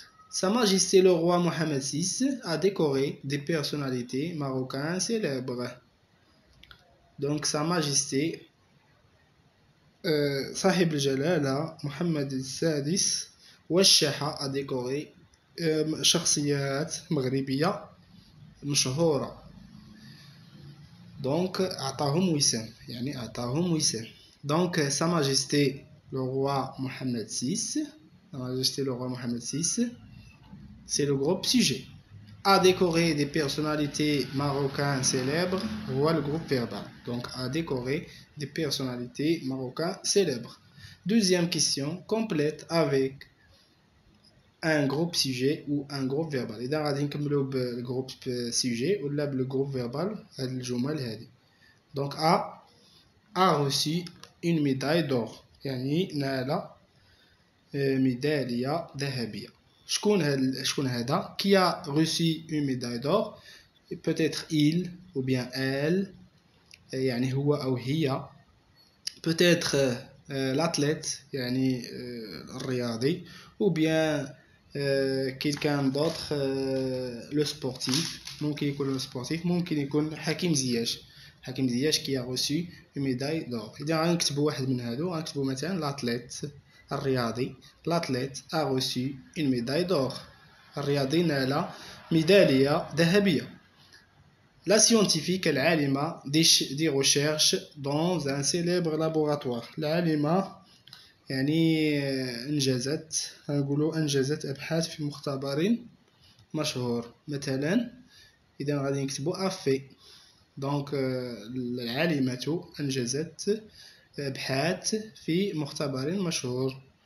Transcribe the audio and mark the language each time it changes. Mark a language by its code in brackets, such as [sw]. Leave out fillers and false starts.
[fr] Sa Majesté le roi Mohamed VI a décoré des personnalités marocaines célèbres. Donc Sa Majesté [ar] صاحب الجلالة محمد السادس والشاحة [fr] a décoré [ar] شخصيات مغربية مشهورة. Donc أعطاهم وسام. [fr] Donc Sa Majesté le roi Mohamed VI, c'est le groupe sujet. a décoré des personnalités marocaines célèbres. Voilà le groupe verbal. Donc, a décoré des personnalités marocaines célèbres. Deuxième question, complète avec un groupe sujet ou un groupe verbal. [ar] إذا غادي نكملوا بالجروب sujet ولا بالجروب verbal هاد الجمل هذه. [fr] Donc a reçu une médaille d'or. [ar] يعني نال ميدالية ذهبية. شكون هذا [fr] qui a reçu une médaille d'or? Peut-être il ou bien elle, [ar] يعني هو أو هي. [fr] Peut-être l'athlète, [ar] يعني الرياضي, [fr] ou bien quelqu'un d'autre, le sportif. [ar] ممكن يكون [fr] le sportif, [ar] ممكن يكون حكيم زياش. [fr] حكيم زياش qui a reçu une médaille d'or. [ar] إذا غنكتبوا واحد من هادو غنكتبوا مثلا [fr] l'athlète [ar] الرياضي. [fr] L'athlète a reçu une médaille d'or. [ar] الرياضي نال ميدالية ذهبية. [fr] La scientifique [ar] العالمة [fr] des recherches dans un célèbre laboratoire. [ar] العالمة يعني أنجزت أبحاث في مختبر مشهور. مثلا إذا غادي نكتبوا أفي. دونك العالمة أنجزت أبحاث في مختبر مشهور.